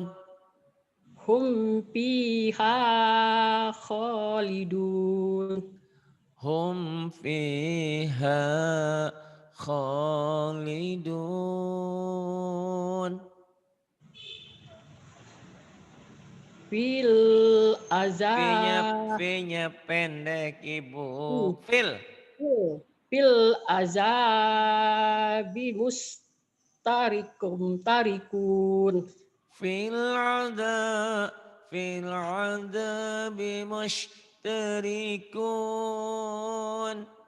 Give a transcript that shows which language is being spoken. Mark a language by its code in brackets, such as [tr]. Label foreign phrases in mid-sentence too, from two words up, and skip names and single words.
[ar] هم فيها خالدون, هم فيها خالدون. في العذاب, [id] V-nya pendek Ibu. Fil. [ar] في العذاب تاركون, في الأدب. في الأدب مشتركون.